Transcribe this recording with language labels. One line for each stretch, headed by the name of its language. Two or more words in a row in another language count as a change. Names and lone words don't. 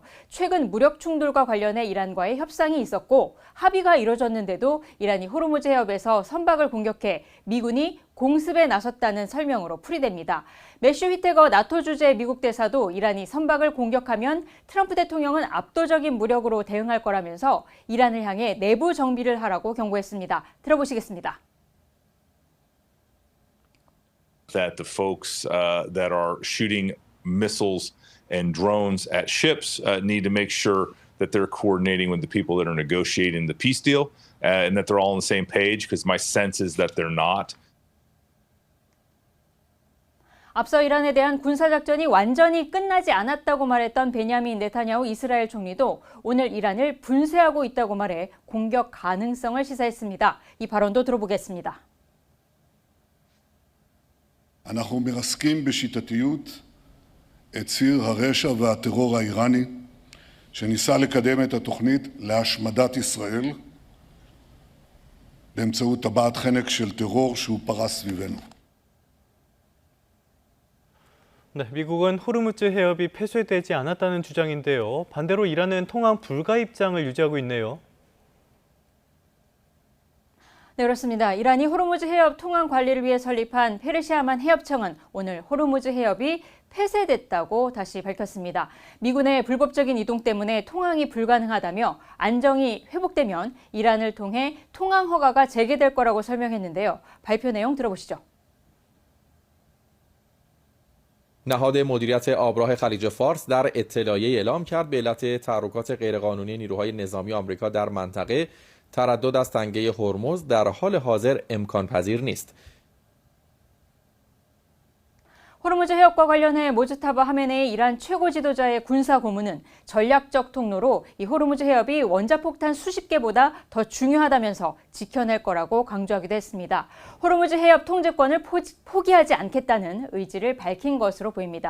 Korean: 최근 무력 충돌과 관련해 이란과의 협상이 있었고 합의가 이뤄졌는데도 이란이 호르무즈 해협에서 선박을 공격해 미군이 공습에 나섰다는 설명으로 풀이됩니다. 매슈 휘테거 나토 주재 미국 대사도 이란이 선박을 공격하면 트럼프 대통령은 압도적인 무력으로 대응할 거라면서 이란을 향해 내부 정비를 하라고 경고했습니다. 들어보시겠습니다.
English: That the folks that are shooting missiles and drones at ships need to make sure that they're coordinating with the people that are negotiating the peace deal and that they're all on the same page, because my sense is that they're not.
Korean: 앞서 이란에 대한 군사작전이 완전히 끝나지 않았다고 말했던 베냐민 네타냐후 이스라엘 총리도 오늘 이란을 분쇄하고 있다고 말해 공격 가능성을 시사했습니다. 이 발언도 들어보겠습니다.
Hebrew: אנחנו מרסקים בשיטתיות את ציר הרשע והטרור האיראני שניסה לקדם את התוכנית להשמדת ישראל באמצעות טבעת חנק של טרור שהוא פרס סביבנו.
Korean: 네, 미국은 호르무즈 해협이 폐쇄되지 않았다는 주장인데요. 반대로 이란은 통항 불가 입장을 유지하고 있네요. 네, 그렇습니다. 이란이 호르무즈 해협 통항 관리를 위해 설립한 페르시아만 해협청은 오늘 호르무즈 해협이 폐쇄됐다고 다시 밝혔습니다. 미군의 불법적인 이동 때문에 통항이 불가능하다며 안정이 회복되면 이란을 통해 통항 허가가 재개될 거라고 설명했는데요. 발표 내용 들어보시죠.
Persian: نهاد مدیریت آبراه خلیج فارس در اطلاعیه اعلام کرد به علت تحرکات غیرقانونی نیروهای نظامی آمریکا در منطقه تردد از تنگه هرمز در حال حاضر امکان پذیر نیست.
Korean: 호르무즈 해협과 관련해 모즈타바 하메네이 이란 최고 지도자의 군사 고문은 전략적 통로로 이 호르무즈 해협이 원자폭탄 수십 개보다 더 중요하다면서 지켜낼 거라고 강조하기도 했습니다. 호르무즈 해협 통제권을 포기하지 않겠다는 의지를 밝힌 것으로 보입니다.